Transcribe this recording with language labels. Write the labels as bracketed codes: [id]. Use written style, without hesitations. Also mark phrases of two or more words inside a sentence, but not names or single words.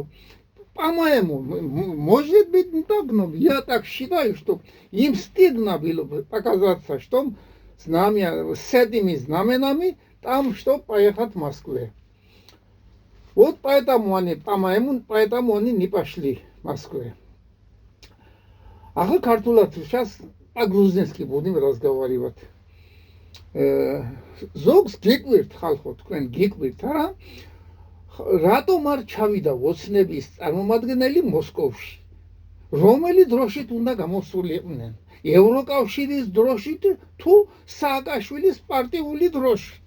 [ru] По-моему, может быть не так, но я так считаю, что им стыдно было показаться, что знамя, с этими знаменами там, что поехать в Москву. Вот поэтому они, по-моему, поэтому они не пошли в Москву. Ага, картулат, сейчас по-грузински будем разговаривать. [ka] ზოგს გიკვირთ ხალხო, თქვენ გიკვირთ რა? რატომ არ ჩავიდა ოცნების წარმომადგენელი მოსკოვში? რომელი დროშით უნდა გამოსულიყვნენ? ევროკავშირის დროშით თუ სააკაშვილის პარტიული დროშით?